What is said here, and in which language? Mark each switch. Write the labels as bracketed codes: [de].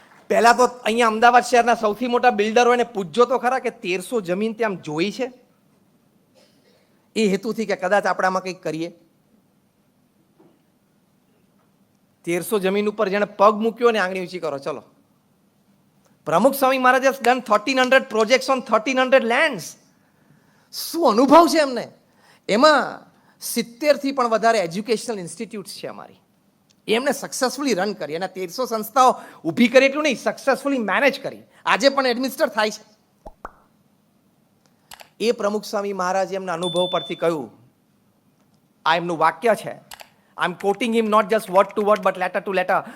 [gu] પહેલા તો અહીંયા અમદાવાદ શહેરના સૌથી મોટા બિલ્ડરો એને પૂછજો તો ખરા કે 1300 જમીન ત્યાં જોઈ છે, એ હેતુથી કે કદાચ આપણે આમાં કંઈક કરીએ. 1300 જમીન ઉપર જેને પગ મૂક્યો ને આંગળી ઊંચી કરો ચલો. [en] Pramukh Swami Maharaj has done 1300 projects on 1300 lands. [gu] શું અનુભવ છે એમને. એમાં 70 થી પણ વધારે એજ્યુકેશનલ ઇન્સ્ટિટ્યૂટ્સ છે અમારી. એમને સક્સેસફુલી રન કરી, એના 1300 સંસ્થાઓ ઊભી કરી એટલું નહીં, સક્સેસફુલી મેનેજ કરી, આજે પણ એડમિનિસ્ટર થાય છે. એ પ્રમુખ સ્વામી મહારાજે એમના અનુભવ પરથી કહ્યું, આ એમનું વાક્ય છે, [en] I am quoting him not just word to word but letter to letter.